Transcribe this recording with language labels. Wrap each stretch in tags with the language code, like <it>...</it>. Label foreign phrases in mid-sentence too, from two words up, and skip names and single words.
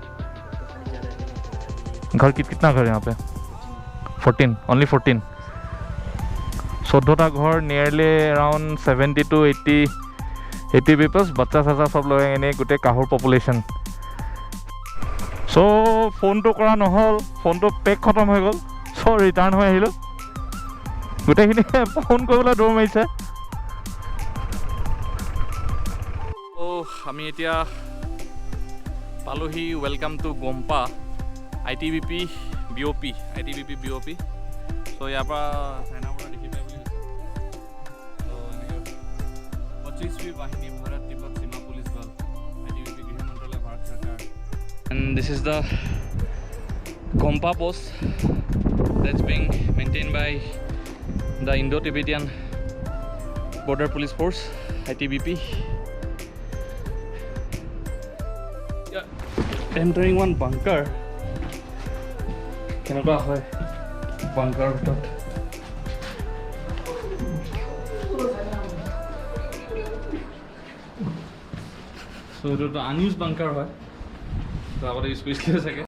<hi>घर कितना घर यहाँ पे? 14, ओनली 14.</hi> <as>14টা ঘৰ,</as> <en>nearly around 70 to 80 peoples.</en> <hi>बच्चा सच्चा सब लोग</hi> <as>এনে গোটে</as> <hi>काहोर पॉपुलेशन.</hi> <as>सो फोनটো কৰা নহ'ল, ফোনটো পেক খতম হৈ গ'ল. চ' ৰিটাৰ্ণ হৈ আহিলোঁ. গোটেইখিনি ফোন কৰিবলৈ দৌৰ মাৰিছে. আমি এতিয়া পালোহি</as> <en>welcome to</en> <as>গম্পা ITBP BOP. চ' ইয়াৰ পৰা চাইনাৰ পৰা দেখি পাই বুলি কৈছে. চ' এনেকৈ 25वीं বাহিনী ভাৰত তিব্বত সীমা পুলিচ বল ITBP গৃহ মন্ত্ৰালয় ভাৰত চৰকাৰ.</as> <en>And this is the Gompa post that's being maintained by the Indo-Tibetan Border Police Force ITBP. Entering one bunker.</en> <as>কেনেকুৱা হয় bunker ভিতৰত? So এইটো আনইউজ bunker হয়. তো আগতে ইউজ কৰিছিলে চাগে.</as>